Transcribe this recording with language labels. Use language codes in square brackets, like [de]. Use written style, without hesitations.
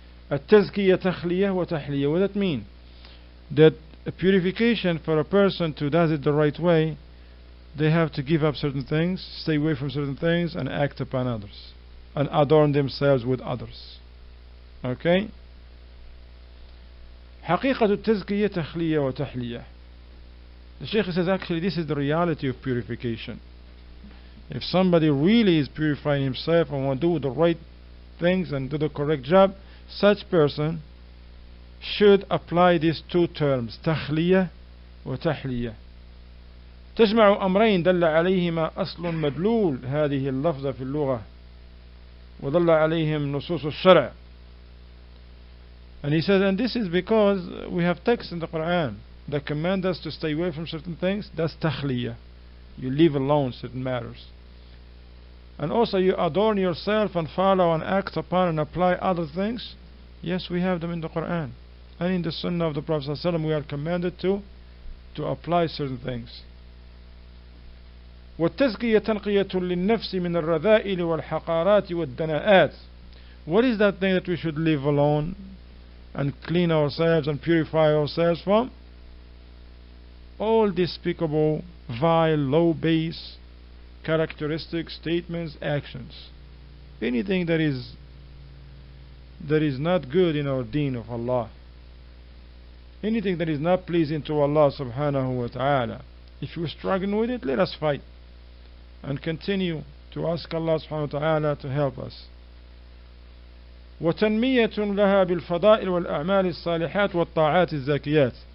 [ar] At-tazkiyah takhliya wa tahliya. [en] What does that mean? That a purification for a person to does it the right way, they have to give up certain things, stay away from certain things, and act upon others, and adorn themselves with others. Okay? [ar] حقيقة التزكية تخلية وتحلية. [en] The Shaykh says actually this is the reality of purification. If somebody really is purifying himself and want to do the right things and do the correct job, such person should apply these 2 terms, [ar] تخلية وتحلية. تجمع أمرين دل عليهما أصل مدلول هذه اللفظة في اللغة وظل عليهم نصوص الشرع. [en] And he says, and this is because we have texts in the Quran that command us to stay away from certain things. That's takhliya. You leave alone certain matters. and also you adorn yourself and follow and act upon and apply other things, yes, we have them in the Quran. And in the Sunnah of the Prophet ﷺ we are commanded to apply certain things. [ar] والتزكية تنقية للنفس من الرذائل والحقارات والدناءات. [en] What is that thing that we should leave alone and clean ourselves and purify ourselves from? All despicable, vile, low base characteristics, statements, actions. Anything that is not good in our deen of Allah. Anything that is not pleasing to Allah subhanahu wa ta'ala. If you're struggling with it, let us fight and continue to ask Allah subhanahu wa ta'ala to help us. [ar] وتنمية لها بالفضائل والأعمال الصالحات والطاعات الزاكيات.